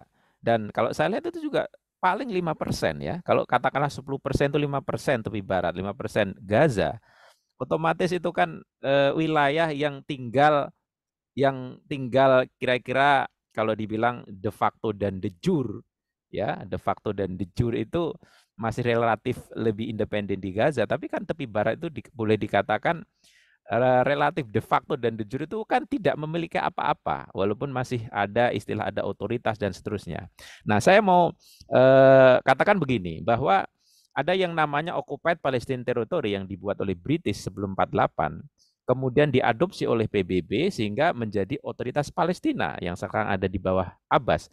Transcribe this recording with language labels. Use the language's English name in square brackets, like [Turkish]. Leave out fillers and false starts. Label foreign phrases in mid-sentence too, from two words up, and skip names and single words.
[Indonesian] Dan kalau saya lihat itu juga paling 5% ya. Kalau katakanlah 10% itu 5% tepi barat, 5% Gaza. Otomatis itu kan wilayah yang tinggal kira-kira kalau dibilang [Latin] de facto [Indonesian] dan [Latin] de jure, [Indonesian] ya, [Latin] de facto [Indonesian] dan [Latin] de jure [Indonesian] itu masih relatif lebih independen di Gaza, tapi kan tepi barat itu boleh dikatakan relatif [Latin] de facto [Indonesian] dan [Latin] de jure [Indonesian] itu kan tidak memiliki apa-apa, walaupun masih ada istilah ada otoritas dan seterusnya. Nah, saya mau katakan begini, bahwa ada yang namanya [English] Occupied Palestine Territory [Indonesian] yang dibuat oleh British sebelum 48, kemudian diadopsi oleh PBB sehingga menjadi otoritas Palestina yang sekarang ada di bawah Abbas.